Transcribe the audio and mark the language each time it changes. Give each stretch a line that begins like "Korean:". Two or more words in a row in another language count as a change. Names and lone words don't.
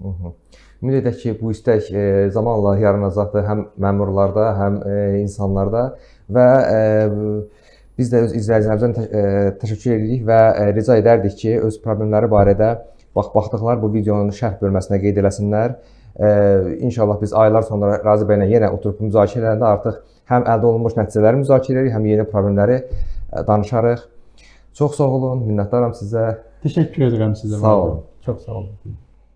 Azerbaijani: Ümid edək ki, bu istək zamanla yaranacaqdır həm məmurlarda, həm insanlarda və biz də öz izləyicilərimizdən təşəkkür edirik və rica edərdik ki, öz problemləri barədə baxdıqları bu videonun şərh bölməsinə qeyd eləsinlər. İnşallah biz aylar sonra Razi bəylə yenə oturub müzakirə edəndə artıq həm əldə olunmuş nəticələri müzakirə edirik, həm yeni problemləri danışarıq. Çox sağ olun, minnətdaram sizə.
Turkish: Teşekkür ederim size.
Azerbaijani: Sağ olun. Çok sağ olun.